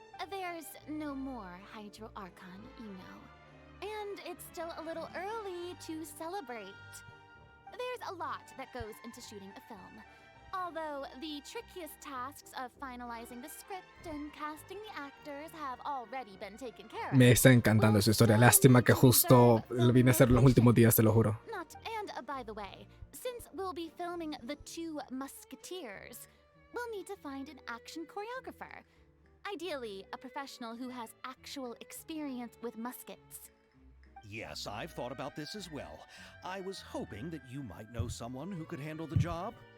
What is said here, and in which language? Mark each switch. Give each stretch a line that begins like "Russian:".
English: There's no more Hydro Archon, you know. And it's still a little early to celebrate. There's a lot that goes into shooting a film. Although the trickiest tasks of finalizing the script and casting the actors have already been taken care of.
Spanish: Me está encantando su historia. Lástima que justo lo vine a hacer los últimos días, te lo juro.
English: By the way, since we'll be filming The Two Musketeers, we'll need to find an action choreographer. Ideally, a professional who has actual experience with muskets. Yes, I've thought about this as well. I was hoping that you might know someone who could handle the job.